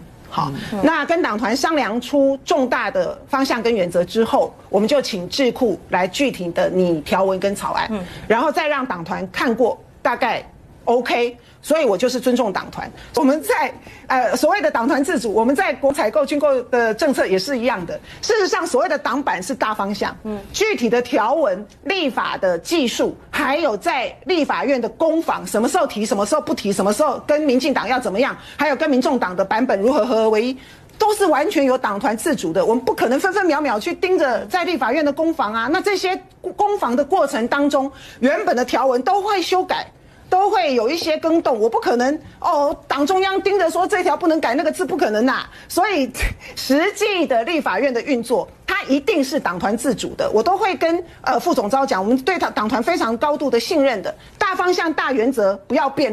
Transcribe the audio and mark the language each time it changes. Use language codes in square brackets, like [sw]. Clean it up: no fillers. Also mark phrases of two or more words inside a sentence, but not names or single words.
[zh] 好，那跟黨團商量出重大的方向跟原則之後，我们就請智庫來具體的擬條文跟草案，然後再讓黨團看過，大概 OK。所以我就是尊重黨團。我們在所謂的黨團自主，我們在國採購軍購的政策也是一樣的。事實上，所謂的黨版是大方向，具體的條文、立法的技術，還有在立法院的攻防，什麼時候提，什麼時候不提，什麼時候跟民進黨要怎麼樣，還有跟民眾黨的版本如何合而為一，都是完全由黨團自主的。我們不可能分分秒秒去盯着在立法院的攻防啊。那這些攻防的過程當中，原本的條文都會修改，都會有一些更動，我不可能黨中央盯着說這條不能改，那個字不可能吶。所以實際的立法院的運作，它一定是黨團自主的。我都會跟副總召講，我們對黨團非常高度的信任的，大方向、大原則不要變。